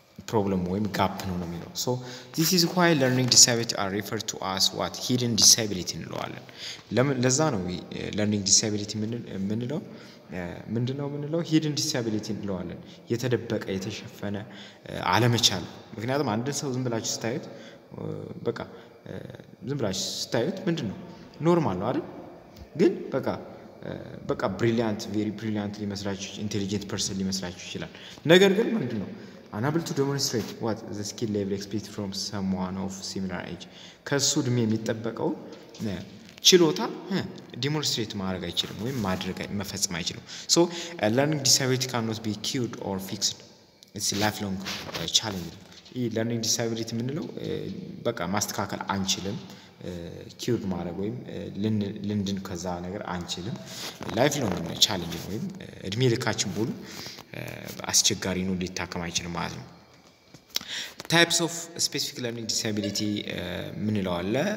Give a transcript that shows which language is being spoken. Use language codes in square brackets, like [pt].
[am] problem ወይም ጋፕ ነው የሚለው [en] so this is why learning disability are referred to as what hidden disability [am] እንለዋለን። ለዛ ነው learning disability ምንለው ምንድነው hidden disability እንለዋለን የተደበቀ የተሸፈነ አለመቻል። ምክንያቱም አንድ ሰው ዝም ብላችሁ ስታዩት በቃ ዝም ብላችሁ ስታዩት ምንድነው ኖርማል ነው አይደል? [en] ግን በቃ ብሪሊያንት ቬሪ ብሪሊያንት ሊመስላችሁ ኢንቴሊጀንት ፐርሰን [am] ሊመስላችሁ ይችላል። ነገር ግን ምንድነው [en] unable to demonstrate what the skill level expected from someone of similar age [am] ከሱ እድሜ የሚጠበቀው ችሎታ ዲሞንስትሬት ማድረግ አይችልም ወይም ማድረግ መፈጸም አይችልም። [en] so learning disability cannot be cured or fixed, it's a lifelong challenge. [am] learning disability ምንለው በቃ ማስተካከል አንችልም ኪውር ማድረግ ወይም ልንድን ከዛ ነገር አንችልም ላይፍ ሎንግ ቻሌንጅ ነው ወይም እድሜ ልካችን ሙሉ አስቸጋሪ ነው ሊታከም አይችልም ማለት ነው። [en] types of specific learning disability [am] ምንለው አለ